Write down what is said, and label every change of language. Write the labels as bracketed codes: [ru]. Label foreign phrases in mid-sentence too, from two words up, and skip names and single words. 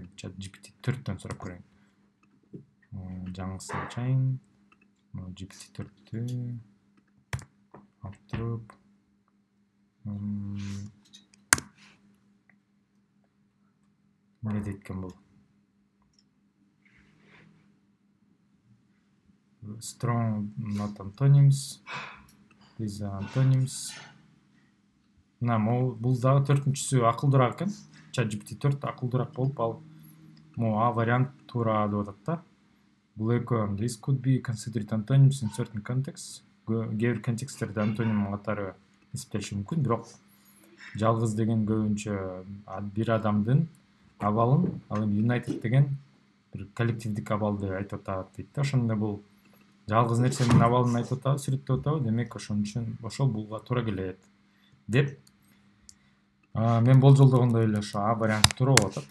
[ky] GPT 4төн сурап көрөйүн. Жаңысын ачайын. GPT 4тү алып туруп. Не дейт экен бул? [en] Strong, not antonyms. These are antonyms. [ky] Бул дагы төртүнчүсү акылдуураак экен. ChatGPT 4 акылдуураак болуп, ал могу А вариант туура деп атат да. Бул экөө [en] this could be considered antonyms in certain contexts. [ky] Кээ бир контексттерде антоним катары эсептелиши мүмкүн, бирок жалгыз деген көбүнчө бир адамдын абалын, ал эми United деген бир коллективдик абал деп айтып атат дейт да. Ошондо бул жалгыз нерсенин абалын айтып атабы, сүрөттөп атабы, демек ошон үчүн ошол булга туура келет деп мен болжолдогондой эле ошо А варианты туура болуп атат.